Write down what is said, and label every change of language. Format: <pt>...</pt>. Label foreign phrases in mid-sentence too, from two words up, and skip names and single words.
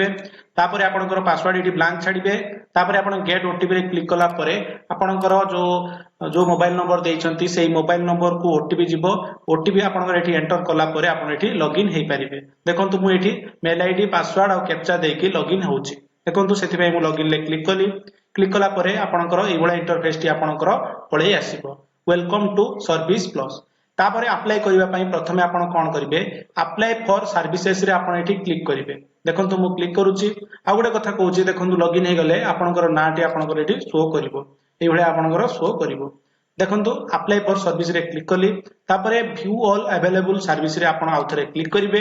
<or>ତାପର ଆପଣଙ୍କର ପାସୱାର୍ଡ ଏଠି ବ୍ଲାଙ୍କ ଛାଡିବେ। ତାପର ଆପଣ</or> <en>get OTP</en> <or>ରେ କ୍ଲିକ କଲା ପରେ ଆପଣଙ୍କର ଯୋ</or> <en>mobile number</en> <or>ଦେଇଛନ୍ତି ସେହି</or> <en>mobile number</en> <or>କୁ ଓଟିପି ଯିବ। ଓଟିପି ଆପଣଙ୍କର ଏଠି ଏଣ୍ଟର କଲା ପରେ ଆପଣ ଏଠି ଲଗଇନ ହେ ପାରିବେ। ଦେଖନ୍ତୁ ମୁଁ ଏଠି</or> <en>mail ID password</en> <or>ଆଉ କ୍ୟାପଚା ଦେଇକି ଲଗଇନ ହେଉଛି। ଦେଖନ୍ତୁ ସେଠି ପାଇଁ ମୁଁ ଲଗଇନ ଲେ କ୍ଲିକ କଲି। କ୍ଲିକ କଲା ପରେ ଆପଣଙ୍କର ଏଇ ଭଳି ଇଣ୍ଟରଫେସ ଟି ଆପଣଙ୍କର ପାଖେ ଆସିବ</or> <en>Welcome to Service Plus.</en> <or>ତାପରେ ଅପ୍ଲାଇ କରିବା ପାଇଁ ପ୍ରଥମେ ଆପଣ କଣ କରିବେ</or> <en>apply for services</en> <or>ରେ ଆପଣ ଏଠି କ୍ଲିକ କରିବେ। ଦେଖନ୍ତୁ ମୁଁ କ୍ଲିକ କରୁଛି। ଆ ଗୋଟେ କଥା କହୁଛି ଦେଖନ୍ତୁ ଲଗଇନ ହେ ଗଲେ ଆପଣଙ୍କର ନାଁଟି ଆପଣଙ୍କର ଏଠି ଶୋ କରିବ। ଏଇ ଭଳି ଆପଣଙ୍କର ଶୋ କରିବ। ଦେଖନ୍ତୁ</or> <en>apply for service</en> <or>ରେ କ୍ଲିକ କଲି। ତାପରେ</or> <en>view all available service</en> <or>ରେ ଆପଣ ଆଉଥରେ କ୍ଲିକ କରିବେ।</or>